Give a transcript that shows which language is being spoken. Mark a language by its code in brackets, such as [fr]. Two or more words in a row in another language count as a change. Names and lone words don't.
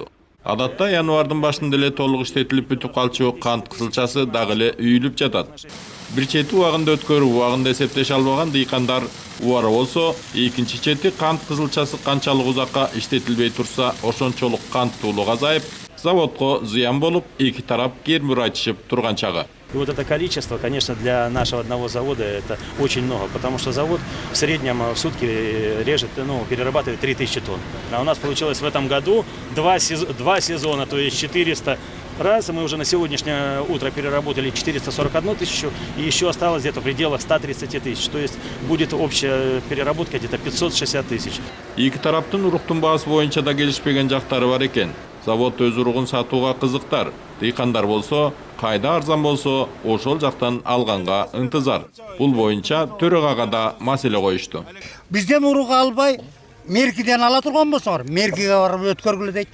[ky] Адатта январдын башында эле толук иштетилип бүтүп калчу кант кызылчасы дагы эле үйүлүп жатат. Бир чети убагында өткөрүп, убагында эсептеше албаган дыйкандар убара болсо, экинчи чети кант кызылчасы канчалык узакка иштетилбей турса, ошончолук канттуулук азайып, заводко зыян болуп, эки тарап кермүр айтышып турган чагы. [ru] И вот это количество, конечно, для нашего одного завода это очень много, потому что завод в среднем в сутки режет, перерабатывает 3000 тонн. А у нас получилось в этом году два сезона, то есть 400 раз. Мы уже на сегодняшнее утро переработали 441 тысячу, и еще осталось где-то в пределах 130 тысяч. То есть будет общая переработка где-то 560 тысяч. [ky] Эки тараптын уруктун баасы боюнча да келишпеген жактары бар экен. Завод өз уругун сатууга кызыктар. Дыйкандар болсо, кайда арзан болсо, ошол жактан алганга ынтызар. Бул боюнча төрөгага да маселе коюшту. Бизден урук албай, меркиден ала турган болсоңор, меркиге барып өткөргүлө дейт.